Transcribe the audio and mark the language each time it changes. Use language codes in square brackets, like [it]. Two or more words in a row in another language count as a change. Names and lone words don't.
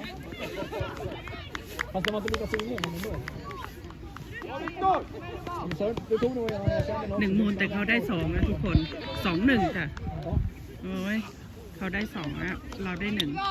[sv] Fast det var inte lika fin men ändå. Det tog nog jag kände något. [th] 1 มูลแต่เขาได้2นะทุกคน2-1จ้ะโอ้ยเขาได้2อ่ะเราได้1